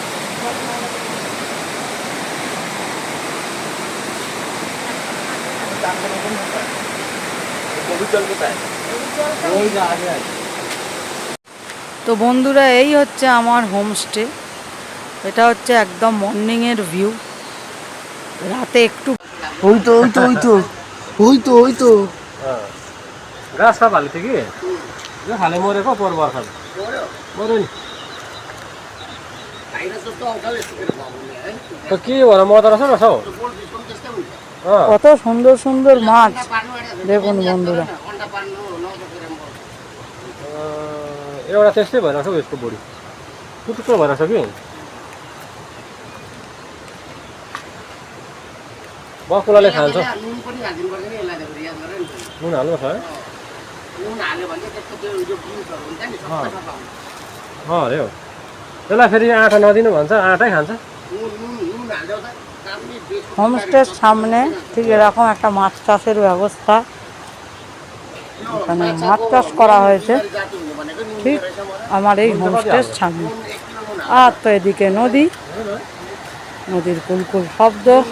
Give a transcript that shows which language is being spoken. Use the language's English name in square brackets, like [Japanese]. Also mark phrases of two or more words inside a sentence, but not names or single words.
[Bangla] তো বন্ধুরা এই হচ্ছে আমার হোমস্টে। এটা হচ্ছে একদম মর্নিংয়ের ভিউ। রাতে একটু ওই তো ওই তো ওই তো ওই তো ওই তো [Nepali] घाँस खा हालेको थियो कि यो हाले मरेको पोहोर बर्खा मऱ्यो नि त के भएर मर्दो रहेछ न छौ [Bangla] কত সুন্দর সুন্দর মাছ দেখুন বন্ধুরা। [Nepali] एउटा त्यस्तै भइरहेछ हौ यसको बोडी टुटुक्क भइरहेछ कि बकुलाले खान्छ नुन हाल्नु छ है अरे हो त्यसलाई फेरि आँटा नदिनु भन्छ आँटै खान्छ [Bangla] হোমস্টের সামনে ঠিক এরকম একটা মাছ চাষের ব্যবস্থা, এখানে মাছ চাষ করা হয়েছে ঠিক আমার এই হোমস্টের সামনে। আর তো এদিকে নদী, নদীর কুলকুল শব্দ।